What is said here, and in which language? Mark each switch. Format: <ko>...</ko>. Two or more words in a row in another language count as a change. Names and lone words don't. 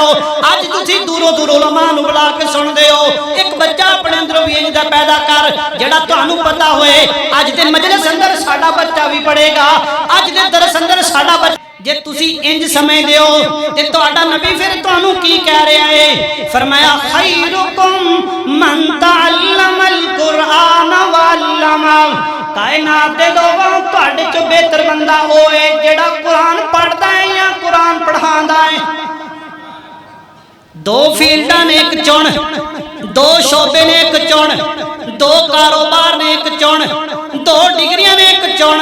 <pa>اج تسی دوروں دوروں علماء نوں بلا کے سندے ہو، ایک بچہ اپنے اندروں بھی انج دا پیدا کر جیہڑا تہانوں پتہ ہوئے اج دے مجلس اندر ساڈا بچہ بھی پڑھے گا، اج دے درس اندر ساڈا بچہ. جے تسی انج سمجھدے ہو تے تہاڈا نبی پھر تہانوں کی کہہ رہا ہے?</pa> <ar>فرمایا خيركم من تعلم القرآن و علمه.</ar> <pa>کائنات دے لوگوں تہاڈے چوں بہتر بندہ ہوئے جیہڑا قرآن پڑھدا ہے یا قرآن پڑھاندا ہے. 2 فیلڈاں نے ایک چن، 2 شعبے نے ایک چن، 2 کاروبار نے ایک چن، 2 ڈگریاں نے ایک چن.</pa>